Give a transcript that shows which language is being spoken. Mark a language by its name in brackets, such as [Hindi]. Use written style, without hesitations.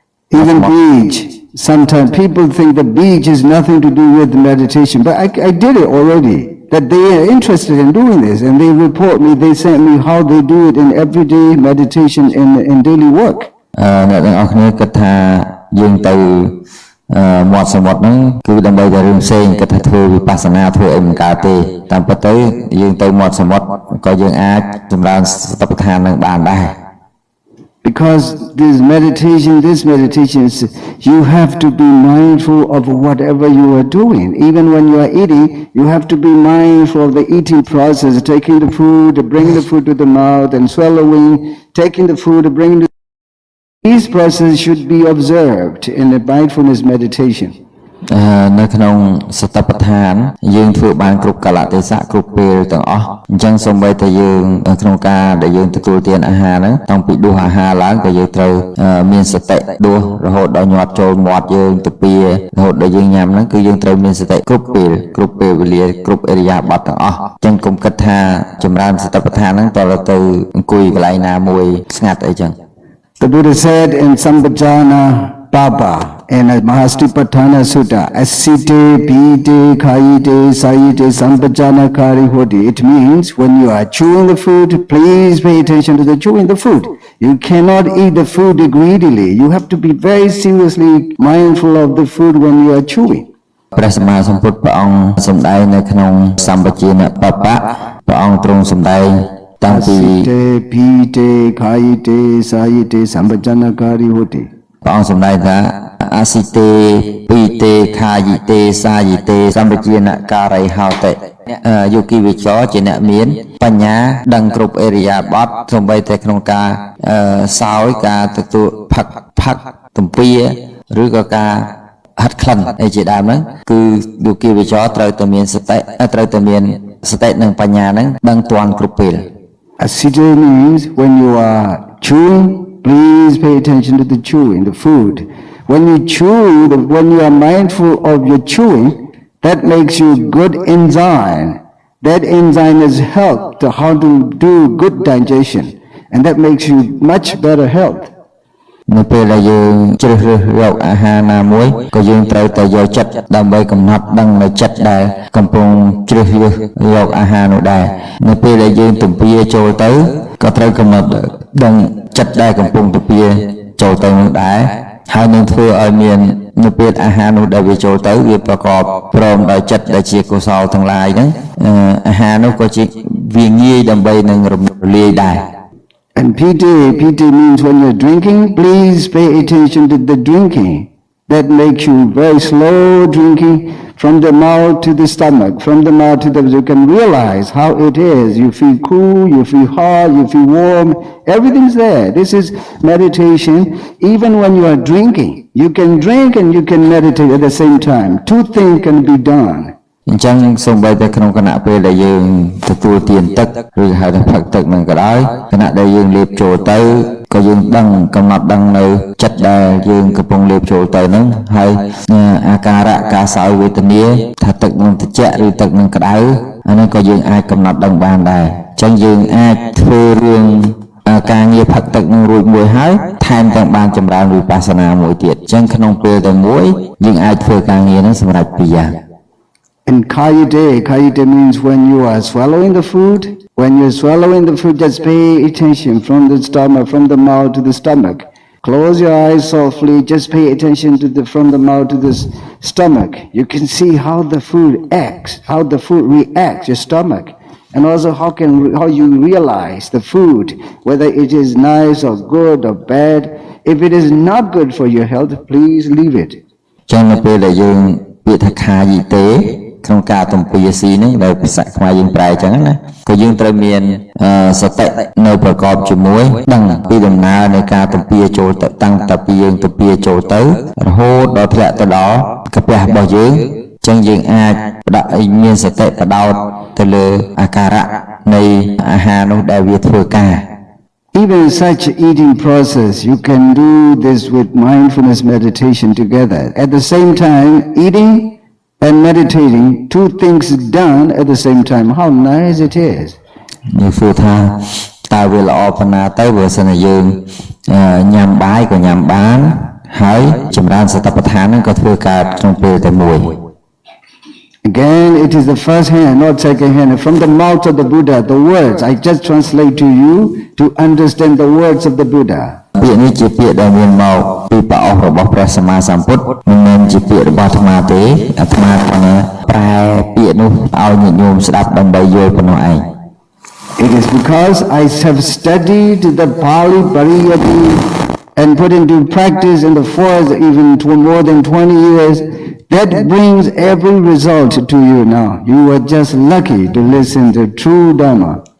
[English] Even beach. Sometimes people think the beach is nothing to do with meditation, but I did it already. That they are interested in doing this, and they report me, they send me how they do it in everyday meditation in daily work. [Khmer] អ្នកទាំងអស់គ្នាគិតថាយើងទៅមាត់សមុទ្រហ្នឹងគឺដើម្បីតែរឿងផ្សេងគិតថាធ្វើវិបស្សនាធ្វើអីមិនកើតទេតាមពិតទៅយើងទៅមាត់សមុទ្រក៏យើងអាចចម្រើនសតិប្បដ្ឋាននឹងបានដែរ [English] Because this meditation is, you have to be mindful of whatever you are doing. Even when you are eating, you have to be mindful of the eating process, taking the food, bringing the food to the mouth and swallowing, taking the food, bringing the... These processes should be observed in the mindfulness meditation. [Khmer] នៅក្នុងសតិប្បដ្ឋានយើងធ្វើបានគ្រប់កាលៈទេសៈគ្រប់ពេលទាំងអស់អញ្ចឹងសូម្បីតែយើងក្នុងការដែលយើងទទួលទានអាហារហ្នឹងតាំងពីដួសអាហារឡើងក៏យើងត្រូវមានសតិដួសរហូតដល់ញាត់ចូលមាត់យើងទៅពីរហូតដល់យើងញ៉ាំហ្នឹងគឺយើងត្រូវមានសតិគ្រប់ពេលវេលាគ្រប់អរិយាបថទាំងអស់អញ្ចឹងកុំគិតថាចម្រើនសតិប្បដ្ឋានហ្នឹងតើទៅអង្គុយកន្លែងណាមួយស្ងាត់អីចឹង [English] The Buddha said in Sambhajana Baba in a Mahastipatthana Sutta, [Pali] Asite, Pite, Khaite, Saite, Sambhajana Kari Hoti. [English] It means when you are chewing the food, please pay attention to the chewing the food. You cannot eat the food greedily. You have to be very seriously mindful of the food when you are chewing. [Khmer] ព្រះសម្មាសម្ពុទ្ធព្រះអង្គសម្ដែងនៅក្នុងសម្បជេនបបៈព្រះអង្គទ្រង់សម្ដែងតាំងពី [Pali] Asite, Pite, Khaite, Saite, Sambhajana Kari Hoti. [Khmer] ព្រះអង្គសម្ដែងថា [Pali] អសិតេពីតេខាយិតេសាយិតេសម្បជានការិហោតិ [Khmer] យោគីវិចរជាអ្នកមានបញ្ញាដឹងគ្រប់អរិយាបថសូម្បីតែក្នុងការសោយការទទួលផឹកទំពាឬក៏ការហាត់ក្លិនអីជាដើមហ្នឹងគឺយោគីវិចរត្រូវតែមានសតិនិងបញ្ញាហ្នឹងដឹងទាន់គ្រប់ពេល [English] Asite means when you are chewing, please pay attention to the chewing, the food. When you chew, when you are mindful of your chewing, that makes you good enzyme. That enzyme has helped to how to do good digestion, and that makes you much better health. [Khmer] នៅពេលដែលយើងជ្រើសរើសរកអាហារណាមួយក៏យើងត្រូវតែយកចិត្តដើម្បីកំណត់ដឹងនៅចិត្តដែលកំពុងជ្រើសរើសយកអាហារនោះដែរនៅពេលដែលយើងទំពាចូលទៅក៏ត្រូវកំណត់ដឹងចិត្តដែលកំពុងទំពាចូលទៅនោះដែរហើយនឹងធ្វើឲ្យមាននៅពេលអាហារនោះដែលវាចូលទៅវាប្រកបព្រមដោយចិត្តដែលជាកុសលទាំងឡាយហ្នឹងអាហារនោះក៏ជាវាងាយដើម្បីនឹងរំលាយដែរ [English] And piti means when you're drinking, please pay attention to the drinking. That makes you very slow drinking from the mouth to the stomach, from the mouth to the... You can realize how it is. You feel cool, you feel hot, you feel warm. Everything's there. This is meditation. Even when you are drinking, you can drink and you can meditate at the same time. Two things can be done. [Khmer] អញ្ចឹងសូម្បីតែក្នុងគណៈពេលដែលយើងទទួលទានទឹកឬហៅថាផឹកទឹកនឹងក៏ដោយគណៈដែលយើងលេបចូលទៅក៏យើងដឹងកំណត់ដឹងនៅចិត្តដែលយើងកំពុងលេបចូលទៅហ្នឹងហើយអាការៈការសោយវេទនាថាទឹកនឹងត្រជាក់ឬទឹកនឹងក្តៅអានេះក៏យើងអាចកំណត់ដឹងបានដែរអញ្ចឹងយើងអាចធ្វើរឿង ការងារផឹកទឹកនឹងរួចមួយហើយថែមទាំងបានចម្រើនវិបស្សនាមួយទៀតអញ្ចឹងក្នុងពេលតែមួយយើងអាចធ្វើការងារនឹងសម្រាប់ពីរយ៉ាង [English] And kayite means when you are swallowing the food, when you're swallowing the food, just pay attention from the stomach, from the mouth to the stomach. Close your eyes softly, just pay attention to from the mouth to the stomach. You can see how the food acts, how the food reacts, your stomach. And also how you realize the food, whether it is nice or good or bad. If it is not good for your health, please leave it. [Khmer] ចឹងនៅពេលដែលយើងពាក្យថាខាយីទេក្នុងការទំពាស៊ីនេះដែលភាសាខ្មែរយើងប្រែអញ្ចឹងណាក៏យើងត្រូវមានសតិនៅប្រកបជាមួយដឹងពីដំណើរនៃការទំពាចូលទៅតាំងតពីយើងទំពាចូលទៅរហូតដល់ធ្លាក់ទៅដល់កាពះរបស់យើងចឹងយើងអាចផ្ដាក់ឲ្យមានសតិបដោតទៅលើអាការៈនៃអាហារនោះដែលវាធ្វើការ [English] Even in such eating process, you can do this with mindfulness meditation together. At the same time, eating and meditating, two things done at the same time. How nice it is. [Khmer] យើងធ្វើថាតើវាល្អប៉ុណ្ណាទៅបើសិនជាយើងញ៉ាំបាយក៏ញ៉ាំបានហើយចម្រើនសតិប្បដ្ឋានហ្នឹងក៏ធ្វើកើតក្នុងពេលតែមួយ [English] Again, it is the first hand, not second hand. From the mouth of the Buddha, the words, I just translate to you to understand the words of the Buddha. [Khmer] ពាក្យនេះជាពាក្យដែលមានមកពីព្រះអង្គរបស់ព្រះសម្មាសម្ពុទ្ធមិនមែនជាពាក្យរបស់អាត្មាទេអាត្មាប្រែពាក្យនោះឲ្យញាតិញោមស្ដាប់ដើម្បីយល់ប៉ុណ្ណោះឯង [English] It is because I have studied the Pali Pariyati and put into practice in the forest even more than 20 years. That brings every result to you now. You are just lucky to listen to true Dharma.